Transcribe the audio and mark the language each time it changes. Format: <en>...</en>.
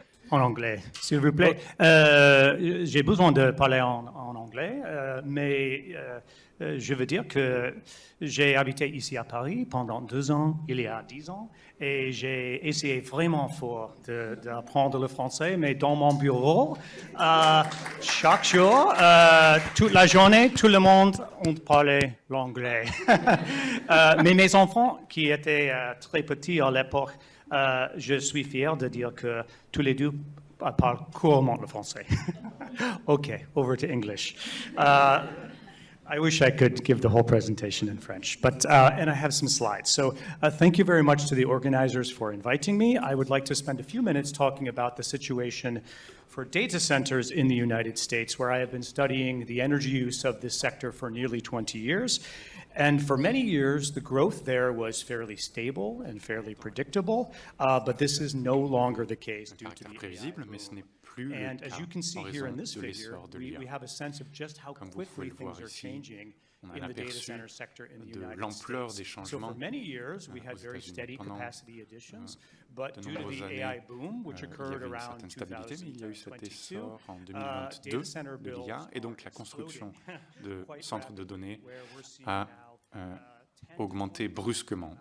<fr>En anglais, s'il vous plaît. J'ai besoin de parler en anglais, mais je veux dire que j'ai habité ici à Paris pendant 2 ans, il y a 10 ans, et j'ai essayé vraiment fort d'apprendre le français, mais dans mon bureau, chaque jour, toute la journée, tout le monde parlait l'anglais. Mais mes enfants, qui étaient très petits à l'époque, je suis fier de dire que tous les deux parlent couramment le français.</fr> <en>Okay, over to English. I wish I could give the whole presentation in French, but and I have some slides. So thank you very much to the organizers for inviting me. I would like to spend a few minutes talking about the situation for data centers in the United States, where I have been studying the energy use of this sector for nearly 20 years. And for many years, the growth there was fairly stable and fairly predictable, but this is no longer the case due to the AI boom. And as you can see here in this figure, we have a sense of just how quickly things are changing in the data center sector in the United States. So for many years, we had very steady capacity additions, but due to the AI boom, which occurred around 2022, data center builds</en> <fr>et donc la construction de centres de données a augmenté brusquement.</fr>